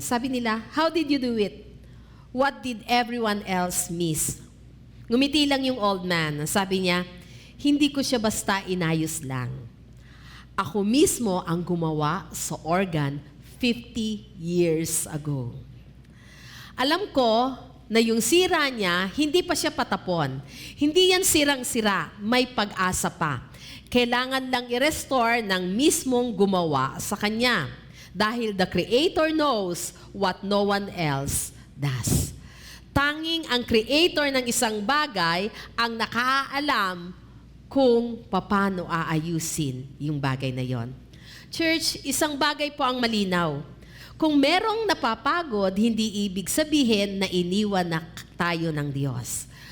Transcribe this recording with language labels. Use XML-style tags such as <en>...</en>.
<tl>Sabi nila,</tl> <en>how did you do it? What did everyone else miss?</en> <tl>Ngumiti lang yung old man. Sabi niya, hindi ko siya basta inayos lang. Ako mismo ang gumawa sa organ</tl> <en>50 years ago.</en> <tl>Alam ko na yung sira niya, hindi pa siya patapon. Hindi yan sirang-sira, may pag-asa pa. Kailangan lang i-restore ng mismong gumawa sa kanya. Dahil</tl> <en>the Creator knows what no one else does.</en> <tl>Tanging ang Creator ng isang bagay ang nakaalam kung paano aayusin yung bagay na yon. Church, isang bagay po ang malinaw. Kung merong napapagod, hindi ibig sabihin na iniwan na tayo ng Diyos.</tl>